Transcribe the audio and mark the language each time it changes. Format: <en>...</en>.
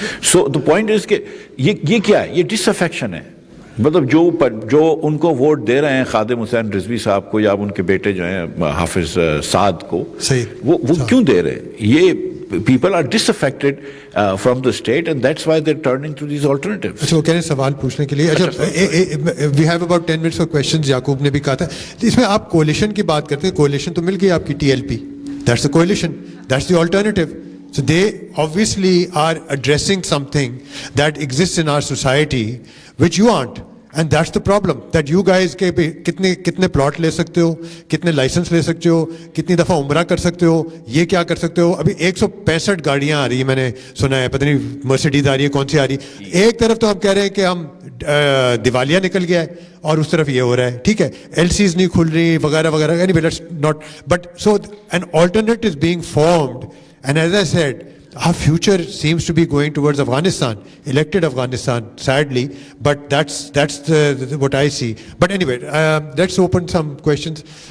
<en>So the point is</en> <ur>کہ یہ کیا ہے, یہ ڈس افیکشن ہے. مطلب جو ان کو ووٹ دے رہے ہیں خادم حسین رضوی صاحب کو یا ان کے بیٹے جو ہیں حافظ سعد کو, وہ کیوں دے رہے ہیں؟ یہ</ur> <en>people are disaffected from the state and that's why they're turning to these alternatives.</en> <ur>اچھا وہ کہہ رہے ہیں سوال پوچھنے کے لیے.</ur> <en>اچھا we have about 10 minutes for questions.</en> <ur>یعقوب نے بھی کہا تھا اس میں آپ کولیشن کی بات کرتے ہیں. کولیشن تو مل گئی آپ کی T L P,</ur> <en>that's the coalition, that's the alternative. So they obviously are addressing something that exists in our society which you aren't. And that's the problem, that you guys</en> <ur>کے کتنے plot لے سکتے ہو, کتنے licence لے سکتے ہو, کتنی دفعہ عمرہ کر سکتے ہو, یہ کیا کر سکتے ہو. ابھی 165 گاڑیاں آ رہی ہیں, میں نے سنا ہے, پتہ نہیں مرسیڈیز آ رہی ہے, کون سی آ رہی. ایک طرف تو ہم کہہ رہے ہیں کہ ہم دیوالیہ نکل گیا ہے, اور اس طرف یہ ہو رہا ہے. ٹھیک ہے, ایل سیز نہیں کھل رہی وغیرہ وغیرہ.</ur> <en>Anyway let's not, but so an alternate is being formed. And as I said, our future seems to be going towards Afghanistan, elected Afghanistan, sadly, but that's what I see. But anyway, let's open some questions.</en>